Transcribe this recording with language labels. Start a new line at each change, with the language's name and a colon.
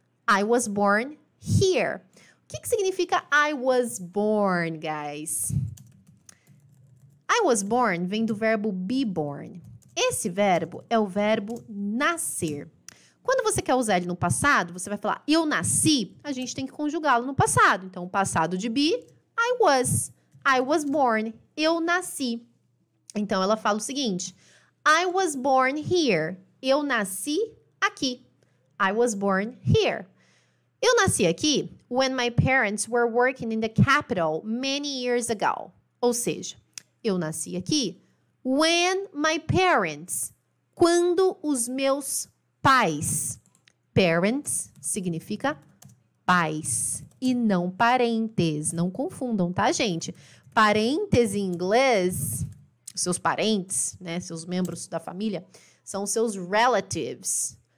English: I was born here.
Portuguese: O que significa
English: I was born, guys? I was born
Portuguese: vem do verbo
English: be born.
Portuguese: Esse verbo é o verbo nascer. Quando você quer usar ele no passado, você vai falar eu nasci, a gente tem que conjugá-lo no passado. Então, o passado de be,
English: I was born.
Portuguese: Eu nasci. Então, ela fala o seguinte,
English: I was born here.
Portuguese: Eu nasci aqui. I was born here. Eu nasci aqui
English: when my parents were working in the capital many years ago.
Portuguese: Ou seja, eu nasci aqui
English: when my parents,
Portuguese: quando os meus pais. Parents significa pais e não parentes. Não confundam, tá, gente? Parentes em inglês, seus parentes, né, seus membros da família, são seus relatives.